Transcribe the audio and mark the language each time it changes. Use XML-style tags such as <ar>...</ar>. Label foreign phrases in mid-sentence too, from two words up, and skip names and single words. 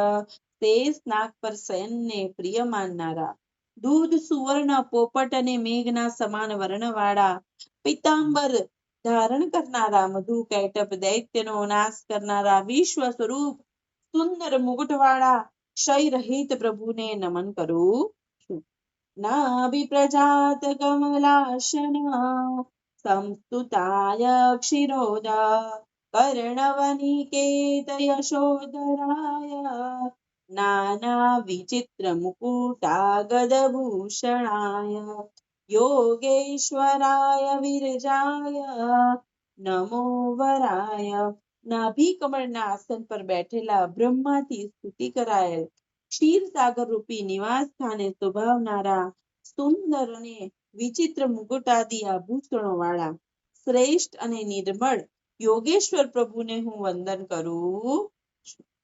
<gu>શેષ નાગ પર શયનને પ્રિય માનનારા દૂધ સુવર્ણ પોપટ અને મેઘના સમાન વર્ણવાળા પીતાંબર ધારણ કરનારા મધુ કૈટભ દૈત્યનો નાશ કરનારા વિશ્વ સ્વરૂપ સુંદર મુગટવાળા ક્ષય રહિત પ્રભુને નમન કરું છું.</gu> <sa>નાભિ પ્રજાત કમલાસન संस्तुताय क्षीरोद कर्णवनिकेत यशोधराय नानाविचित्रमुकुटागदभूषणाय योगेश्वराय विरजाय नमो वराय।</sa> <gu>નાભી કમળના આસન પર બેઠેલા બ્રહ્માથી સ્તુતિ કરાયેલ ક્ષીરસાગર રૂપી નિવાસ સ્થાને શોભાવનારા સુંદર અને વિચિત્ર મુકુટાદી આભૂષણો વાળા શ્રેષ્ઠ અને નિર્મળ યોગેશ્વર પ્રભુને હું વંદન કરું છું.</gu>